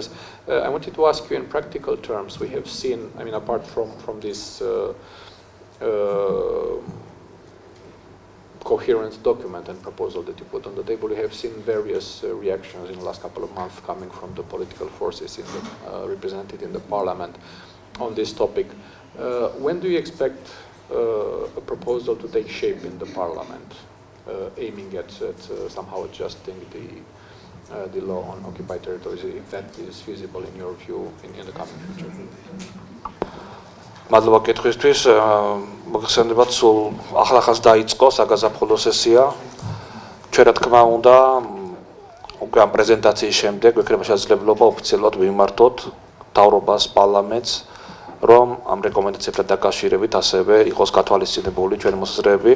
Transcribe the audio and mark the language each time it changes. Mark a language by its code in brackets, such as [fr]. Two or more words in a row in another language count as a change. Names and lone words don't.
[en] I wanted to ask you in practical terms, we have seen, I mean, apart from this coherent document and proposal that you put on the table, we have seen various reactions in the last couple of months coming from the political forces represented in the parliament on this topic. When do you expect a proposal to take shape in the parliament, aiming at somehow adjusting the law on occupied territories, if that is feasible in your view in the coming future? [ka] მადლობა კითხვისთვის. მოგხსენებათ, სულ ახლახანს დაიწყო საგაზაფხულო სესია. ჩვენ რა თქმა უნდა, უკვე ამ პრეზენტაციის შემდეგ ვიქნება შესაძლებლობა ოფიციალურად ვიმართოთ მთავრობას, პარლამენტს, რომ ამ რეკომენდაციებთან დაკავშირებით ასევე იყოს გათვალისწინებული ჩვენი მოსაზრებები.